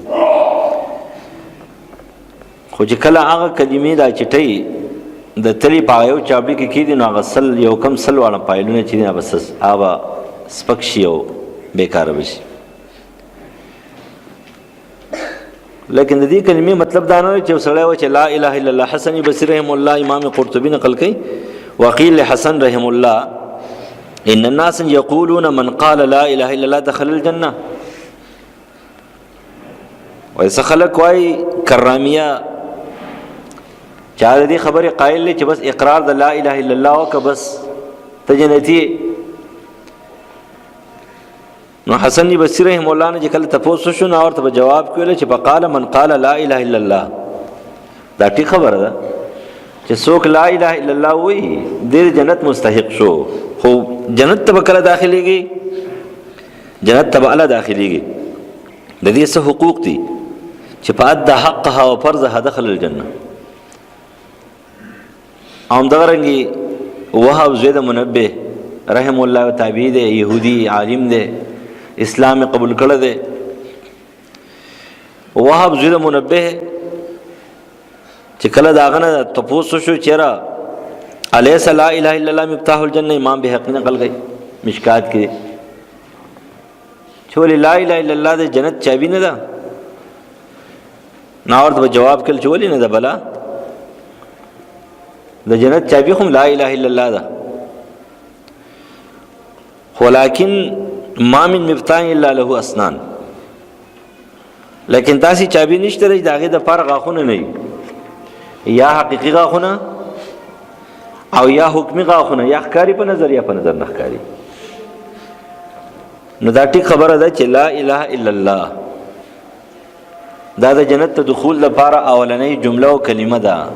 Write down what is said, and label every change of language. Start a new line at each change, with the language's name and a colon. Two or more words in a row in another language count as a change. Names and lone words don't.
Pashto: خو چې کله هغه کلمې دا چټۍ د تلې په یو چابلي کې کېږي نو هغه سل یو کم سل واړه پایلونه چې دي هغه سپک شي او بېکاره به شي. لیکن د دې کلمې مطلب دا نه دی چې سړی و چې
Arabic: لا اله الا الله.
Pashto: حسن بصري
Arabic: رحم الله
Pashto: امام قرطبي نقل کوي،
Arabic: وقيل لحسن رحم الله ان الناس يقولون من قال لا اله الا الله دخل الجنه.
Pashto: وایسه خلک وایي کرامیه چا د دې خبرې قائل دی چې بس اقرار د
Arabic: لا اله الا الله
Pashto: وکړه بس ته جنتي. نو حسن بصري
Arabic: رحم الله
Pashto: نه چې کله تپوس شو نو ورته جواب کوي چې
Arabic: فقال من قال لا اله الا الله.
Pashto: دا ټیک خبره ده چې څوک
Arabic: لا اله الا الله
Pashto: وایي د جنت مستحق شو، خو جنت ته به کله داخليږي؟ جنت ته به الله داخليږي. د دې څه حقوق دي چې په
Arabic: ادى حقها او فرضها دخل الجنه.
Pashto: هم دغه رنګي وهب زید منبه
Arabic: رحم الله
Pashto: تابعی دی، يهودي عالم دی، اسلام قبول کړه دی. وهب زید منبه چې کله داغه نه تپوس شو چیرې
Arabic: الیس لا اله الا الله مفتاح الجنه،
Pashto: امام بهقي نقل کوي مشکات کې چې ولې
Arabic: لا اله الا الله
Pashto: د جنت چابي نه ده؟ نو ورته جواب کړ چې ولې نه ده؟ بلا د جنت چابي هم
Arabic: لا اله الا الله
Pashto: ده،
Arabic: ولكن ما من مفتاح الا له اسنان.
Pashto: لیکن تاسو چابي نشته د هغه د فرق غاخونه نه یا حقيقي غاخونه او یا حکمي غاخونه، یا ښکاری په نظر یا په نظر نه ښکاری. نو دا ټیک خبره ده چې
Arabic: لا اله الا الله
Pashto: دا د جنت ته دخول لپاره اولنۍ جمله او کلمه ده.